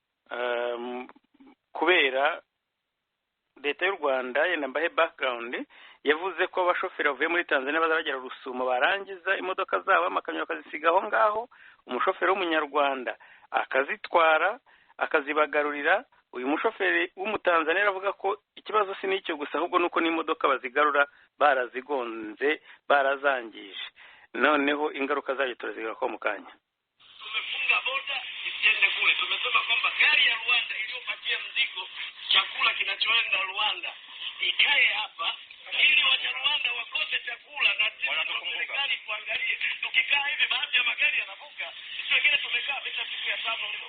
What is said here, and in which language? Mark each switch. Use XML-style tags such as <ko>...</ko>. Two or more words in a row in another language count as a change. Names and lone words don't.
<rw>kubera leta y'u Rwanda yenda mbahe background, yavuze ko abashoferi bavuye muri Tanzania baza bagera Rusumo, barangiza imodoka zabo amakamyo bakazisiga aho ngaho, umushoferi w'umunyarwanda akazitwara akazibagarurira. Uyu mushoferi w'umutanzania aravuga ko ikibazo si n'icyo gusa, ahubwo nuko n'imodoka bazigarura barazigonze, barazangije. Noneho ingaruka zayo turazigaruka mu kanya.</rw> <sw>Tumefunga boda isiende kule. Tumesema kwamba gari ya Rwanda iliyopakia mzigo, chakula kinachoenda Rwanda, ikae hapa ili Wanyarwanda wakose chakula, na sisi serikali kuangalie. Tukikaa hivi baadhi ya magari yanavuka, sisi wengine tumekaa mita siku ya 5 leo.</sw>